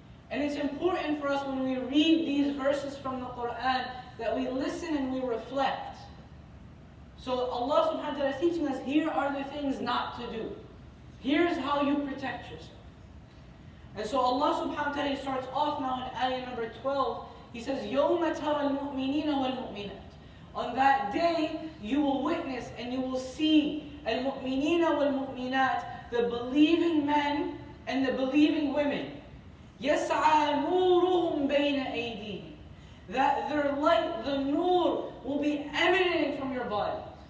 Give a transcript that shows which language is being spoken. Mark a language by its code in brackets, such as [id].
[en] And it's important for us when we read these verses from the Quran that we listen and we reflect. So Allah subhanahu wa ta'ala is teaching us, here are the things not to do. Here's how you protect yourself. And so Allah subhanahu wa ta'ala starts off now in ayah number 12. He says, [ar] يَوْمَ تَرَى الْمُؤْمِنِينَ وَالْمُؤْمِنَاتِ. [en] On that day, you will witness and you will see al-mu'minina wal-mu'minat, the believing men and the believing women. [ar] يَسْعَى نُورُهُمْ بَيْنَ أَيْدِيهِمْ. [en] That their light, the nur, will be emanating from your bodies.